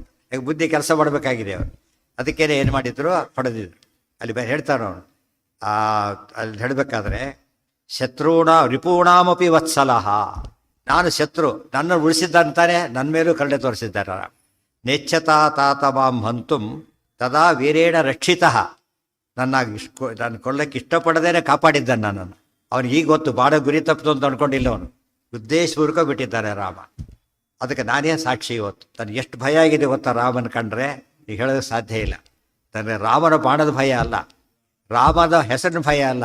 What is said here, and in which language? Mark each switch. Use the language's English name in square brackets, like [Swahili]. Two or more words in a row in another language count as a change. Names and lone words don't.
[Kannada] ಈಗ ಬುದ್ಧಿ ಕೆಲಸ ಮಾಡಬೇಕಾಗಿದೆ ಅವರು. ಅದಕ್ಕೇನೆ ಏನು ಮಾಡಿದ್ರು, ಹೊಡೆದಿದ್ರು. ಅಲ್ಲಿ ಹೇಳ್ತಾನೆ ಅವನು, ಅಲ್ಲಿ ಹೇಳಬೇಕಾದ್ರೆ, [Sanskrit] ರಿಪೂಣಾಮಪಿ ವತ್ಸಲಹ. [Kannada] ನಾನು ಶತ್ರು, ನನ್ನ ಉಳಿಸಿದ್ದಂತಾನೆ ನನ್ನ ಮೇಲೂ ಕರುಣೆ ತೋರಿಸಿದ್ದಾರೆ. [Sanskrit] ನೆಚ್ಚತಾ ತಾತ ಮಾಂ ಹಂತುಂ ತದಾ ವೀರೇಣ ರಕ್ಷಿತಃ. [Kannada] ನಾನು ಕೊಲ್ಲಕ್ಕೆ ಇಷ್ಟಪಡದೇನೆ ಕಾಪಾಡಿದ್ದಾನೆ ನನ್ನನ್ನು. ಅವನಿಗೆ ಈಗ ಗೊತ್ತು, ಬಾಡ ಗುರಿ ತಪ್ಪಿತು ಅಂತ ಅಂದ್ಕೊಂಡಿಲ್ಲ ಅವನು. ಉದ್ದೇಶಪೂರ್ವಕ ಬಿಟ್ಟಿದ್ದಾನೆ ರಾಮ. ಅದಕ್ಕೆ ನಾನೇ ಸಾಕ್ಷಿ ಇವತ್ತು. ತನಗೆ ಎಷ್ಟು ಭಯ ಆಗಿದೆ ಗೊತ್ತಾ ರಾಮನ ಕಂಡ್ರೆ, ಈಗ ಹೇಳೋದಕ್ಕೆ ಸಾಧ್ಯ ಇಲ್ಲ. ತನಗೆ ರಾಮನ ಬಾಣದ ಭಯ ಅಲ್ಲ, ರಾಮದ ಹೆಸರಿನ ಭಯ ಅಲ್ಲ.